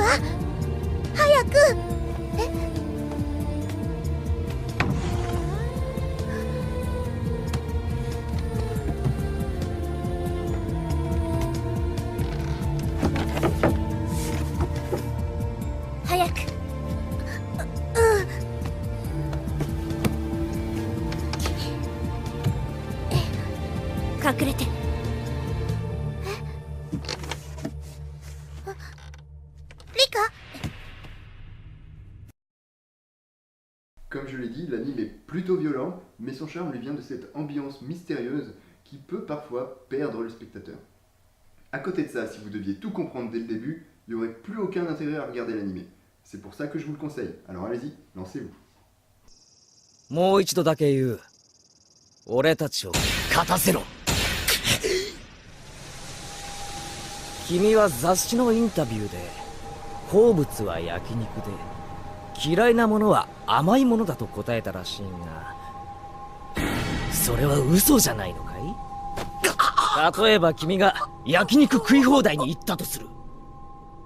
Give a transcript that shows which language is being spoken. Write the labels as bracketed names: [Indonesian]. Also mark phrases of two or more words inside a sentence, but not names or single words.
[Japanese] 早く。早く。隠れて。リカ？ [French] Comme je l'ai dit, l'anime est plutôt violent, mais son charme lui vient de cette ambiance mystérieuse qui peut parfois perdre le spectateur. À côté de ça, si vous deviez tout comprendre dès le début, il n'y aurait plus aucun intérêt à regarder l'anime. C'est pour ça que je vous le conseille. Alors allez-y, lancez-vous. [Japanese] もう一度だけ言う。俺たちを勝たせろ。君は雑誌のインタビューで、好物は焼肉で、嫌いなものは甘いものだと答えたらしいが、それは嘘じゃないのかい？例えば君が焼肉食い放題に行ったとする。